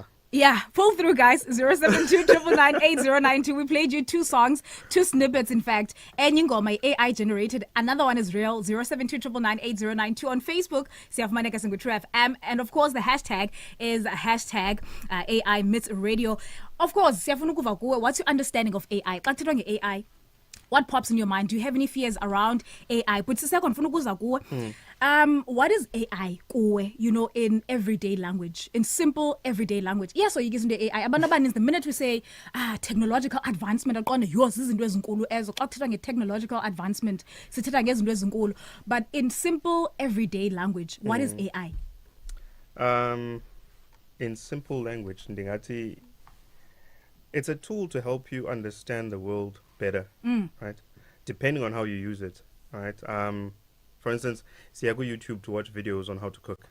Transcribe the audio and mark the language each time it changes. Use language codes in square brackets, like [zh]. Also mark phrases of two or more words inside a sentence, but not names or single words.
[en] Yeah, pull through, guys. 072-999-8092. We played you two songs, two snippets, in fact. And my AI generated. Another one is real. 072-999-8092 on Facebook. [xh] Siyafumana True FM. [en] And of course, the hashtag is hashtag AI Myths Radio. Of course, [xh] siyafuna ukuva kuwe. [en] What's your understanding of AI? [xh] Xa kuthethwa nge-AI, [en] what pops in your mind? Do you have any fears around AI? [xh] But Siseko, ndifuna ukuza kuwe. [en] What is AI kuwe, [xh] in everyday language, [en] in simple everyday language? Yes, so you get into AI. [xh] Abantu abaninzi, [en] the minute we say technological advancement, [xh] aqonde yours izinto ezinkulu ezo. Xa kuthethwa nge- [en] technological advancement, [xh] sithetha ngezinto ezinkulu. [en] But in simple everyday language, what is AI? In simple language, ndingathi it's a tool to help you understand the world better, right? Depending on how you use it, right? For instance, see, I go YouTube to watch videos on how to cook.